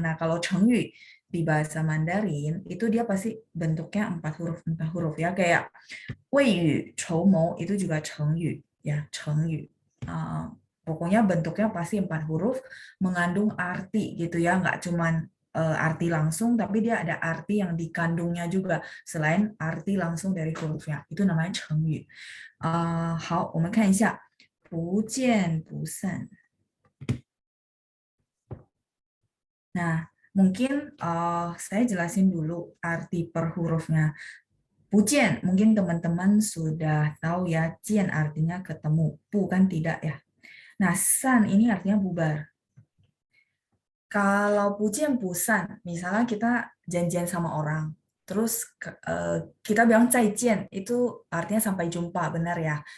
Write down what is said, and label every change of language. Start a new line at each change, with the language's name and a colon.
Indonesian: Nah, kalau 成语 di bahasa Mandarin itu dia pasti bentuknya 4 huruf ya, kayak 未雨绸缪 itu juga 成语 ya, 成语. Pokoknya bentuknya pasti 4 huruf, mengandung arti gitu ya, nggak cuman arti langsung, tapi dia ada arti yang dikandungnya juga selain arti langsung dari hurufnya. Itu namanya 成语.
Chinese: 好，我们看一下不见不散.
Indonesian: Nah, mungkin saya jelasin dulu arti per hurufnya. 不见 mungkin teman-teman sudah tahu ya, 见 artinya ketemu, 不 kan tidak ya. Nah, 散 ini artinya bubar. Kalau 不见不散, misalnya kita janjian sama orang, terus kita bilang 再见, itu artinya sampai jumpa, benar ya.